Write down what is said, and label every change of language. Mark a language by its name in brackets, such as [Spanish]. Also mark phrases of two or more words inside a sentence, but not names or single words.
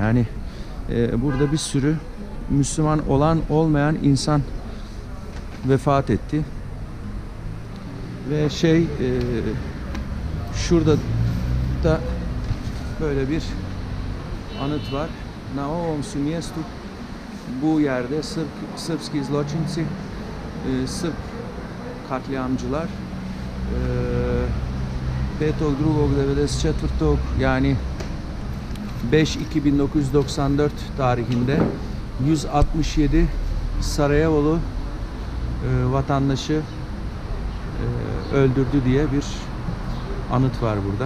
[Turkish] Yani burada bir sürü Müslüman olan olmayan insan vefat etti. Ve şurada da böyle bir anıt var. [Bosnian] Na ovom su mjestu, [Turkish] bu yerde [Bosnian] Srpski zločinci, [Turkish] Sırp katliamcılar 5.2.94 yani 5-2-1994 tarihinde 167 Sarayevolu vatandaşı öldürdü diye bir anıt var burada.